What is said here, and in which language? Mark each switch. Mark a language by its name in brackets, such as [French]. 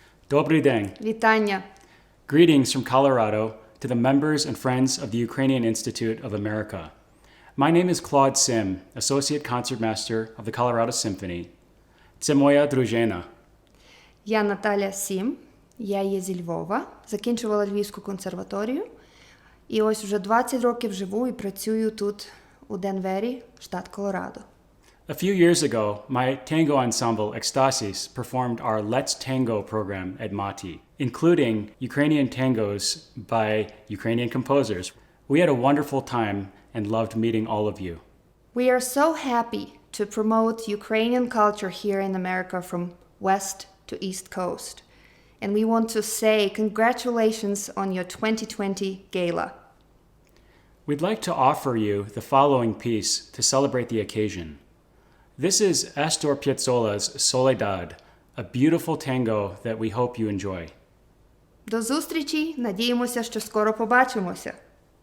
[Ukrainian] Dobry den. Вітання. [English] Greetings from Colorado to the members and friends of the Ukrainian Institute of America. My name is Claude Sim, Associate Concertmaster of the Colorado Symphony. [Ukrainian] Це моя дружина. Я Наталя Сім, я є зі Львова, закінчувала Львівську консерваторію. І ось вже 20 років живу і працюю тут, у Денвері, штат Колорадо. [English] A few years ago, my tango ensemble Ecstasis performed our Let's Tango program at Mati, including Ukrainian tangos by Ukrainian composers. We had a wonderful time and loved meeting all of you. We are so happy to promote Ukrainian culture here in America from West to East Coast. And we want to say congratulations on your 2020 Gala. We'd like to offer you the following piece to celebrate the occasion. This is Astor Piazzolla's Soledad, a beautiful tango that we hope you enjoy. [Ukrainian] До зустрічі, надіємося, що скоро побачимося.